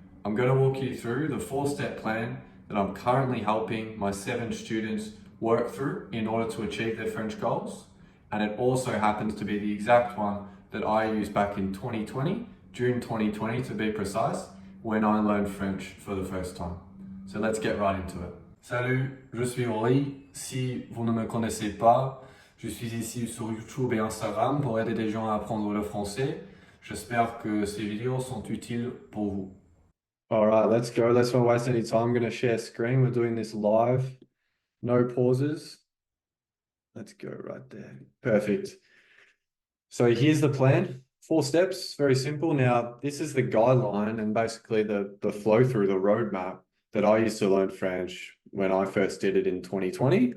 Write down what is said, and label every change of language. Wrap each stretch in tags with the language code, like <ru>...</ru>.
<en>I'm going to walk you through the 4-step plan that I'm currently helping my 7 students work through in order to achieve their French goals. And it also happens to be the exact one that I used back in 2020, June 2020 to be precise, when I learned French for the first time. So let's get right into it.</en> <fr>Salut, je suis Rory. Si vous ne me connaissez pas, je suis ici sur YouTube et Instagram pour aider des gens à apprendre le français. J'espère que ces vidéos sont utiles pour vous.</fr> <en>All right, let's go. Let's not waste any time. I'm going to share screen. We're doing this live. No pauses. Let's go right there. Perfect. So here's the plan. 4 steps, very simple. Now, this is the guideline and basically the flow through, the roadmap that I used to learn French when I first did it in 2020.</en>